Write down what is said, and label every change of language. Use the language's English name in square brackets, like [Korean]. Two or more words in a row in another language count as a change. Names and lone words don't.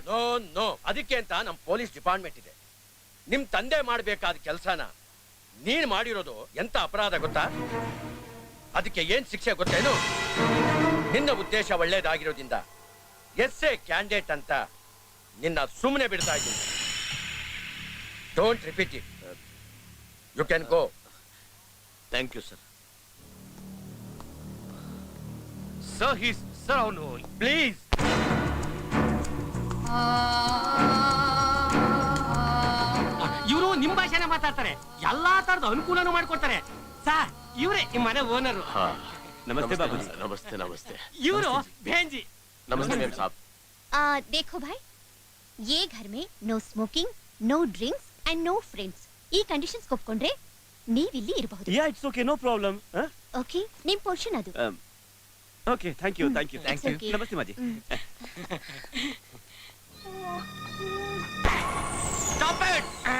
[English] no no, [Kannada] ಅದಕ್ಕೆ ಅಂತ ನಮ್ಮ [English] police department [Kannada] ಇದೆ. ನಿಮ್ ತಂದೆ ಮಾಡಬೇಕಾದ ಕೆಲಸನ ನೀನ್ ಮಾಡಿರೋದು ಎಂತ ಅಪರಾಧ ಗೊತ್ತಾ? ಅದಕ್ಕೆ ಏನ್ ಶಿಕ್ಷೆ ಗೊತ್ತೇನು? ನಿನ್ನ ಉದ್ದೇಶ ಒಳ್ಳೇದಾಗಿರೋದ್ರಿಂದ [English] SA candidate [Kannada] ಅಂತ ನಿನ್ನ ಸುಮ್ಮನೆ ಬಿಡ್ತಾ ಇದ್ದೀನಿ. [English] Don't repeat it. You can go. Thank you sir. Sir, he's sir. ಅವನು [Kannada] ಪ್ಲೀಸ್. ಇವರು ನಿಮ್ ಭಾಷೆನ ಮಾತಾಡ್ತಾರೆ, ಎಲ್ಲಾ ತರದ ಅನುಕೂಲನೂ ಮಾಡ್ಕೊಡ್ತಾರೆ. ಸರ್ ಇವ್ರೆ ನಿಮ್ ಮನೆ ಓನರು. ನಮಸ್ತೆ ಬಾಬು. ನಮಸ್ತೆ ನಮಸ್ತೆ. ಇವರು ಬೇಂಜಿ. [Hindi] नमस्ते मेम साब. देखो भाई, ये घर में [English] no smoking, no drinks and no friends. [Kannada] ಈ ಕಂಡೀಷನ್ಸ್ ಒಪ್ಕೊಂಡ್ರೆ ನೀವಿಲ್ಲಿ ಇರಬಹುದು. [English] Ya, it's okay, no problem. [Kannada] ಓಕೆ, ನಿಮ್ ಪೋರ್ಷನ್ ಅದು. [English] Okay, thank you thank you thank you. okay. [Hindi] नमस्ते माजी. [English] stop it.